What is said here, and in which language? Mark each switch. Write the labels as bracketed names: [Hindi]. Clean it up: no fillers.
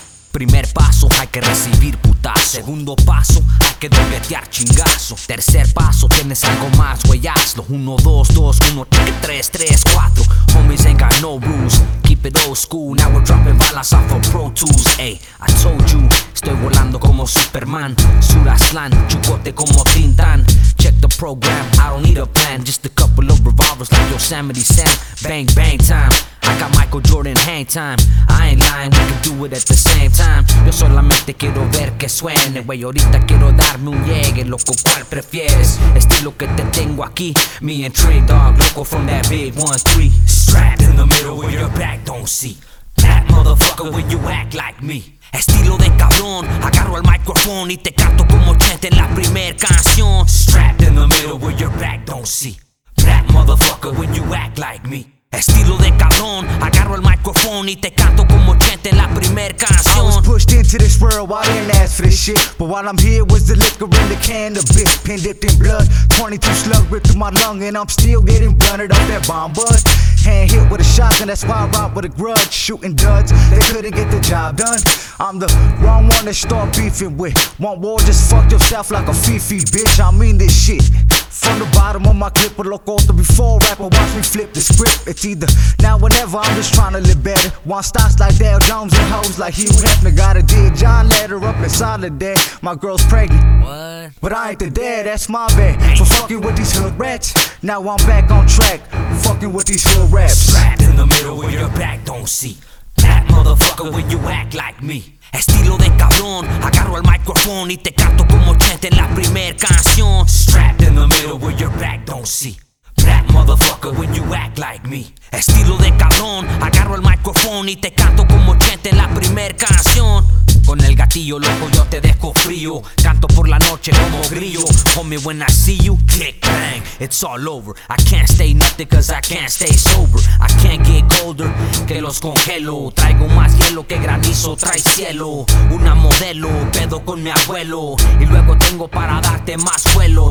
[Spanish] Primer paso, hay que recibir putazo. Segundo paso, hay que doblegear chingazo. Tercer paso, tienes algo más, wey, hazlo. [English] 1, 2, 2, 1, 3, 3, 4. Homies ain't got no rules. Keep it old school, now we're dropping balas off of Pro Tools. Ey, I told you, [Spanish] estoy volando como Superman. [English] Sur Aslan, [Spanish] chucote como Tintan. [English] Check the program, I don't need a plan. Just a couple of revolvers like Yosemite Sam. Bang, bang time. I got Michael Jordan hang time. I ain't lying, we can do it at the same time. [Spanish] Yo solamente quiero ver que suene, wey. Ahorita quiero darme un llegue, loco, ¿cuál prefieres? Estilo que te tengo aquí. [English] Me and Trey Dog, loco, from that big 1-3. Strapped in the middle where your back don't see. That motherfucker when you act like me. [Spanish] Estilo de cabrón, agarro el micrófono y te canto como Chente en la primer canción. [English] Strapped in the middle where your back don't see. That motherfucker when you act like me. [Spanish] Estilo de cabrón, agarro el micrófono y te canto como Chente en la primer canción. [English] I was pushed into this world, I didn't ask for this shit. But while I'm here with the liquor and the cannabis. Pen dipped in blood, 22 slug ripped through my lung. And I'm still getting blunted off that bomb bud. Hand hit with a shotgun, that's why I ride with a grudge. Shooting duds, they couldn't get the job done. I'm the wrong one to start beefing with. Want war, just fuck yourself like a Fifi, bitch. I mean this shit. From the bottom of my clip, a loco author before rapper, watch me flip the script. It's either now or never, I'm just trying to live better. Want stocks like Dale Jones and hoes like Hugh Hefner. Got a dear John letter up in Solidarity. My girl's pregnant. What? But I ain't the dad, that's my bad. For fucking with these hood rats. Now I'm back on track, fucking with these hood raps. Strapped in the middle where your back don't see. That motherfucker when you act like me. [Spanish] Estilo de cabrón, agarro el micrófono y te canto como Chente en la primer canción. [English] Strapped in the middle where your back don't see. That motherfucker when you act like me. [Spanish] Estilo de cabrón, agarro el micrófono y te canto como Chente en la primer canción. Con el gatillo loco yo te dejo frío. Canto por la noche como grillo. [English] Homie when I see you, click bang, it's all over. I can't stay nothing cause I can't stay sober. I can't get colder, [Spanish] que los congelo. Traigo más hielo que granizo, trae cielo. Una modelo, pedo con mi abuelo. Y luego tengo para darte más vuelo.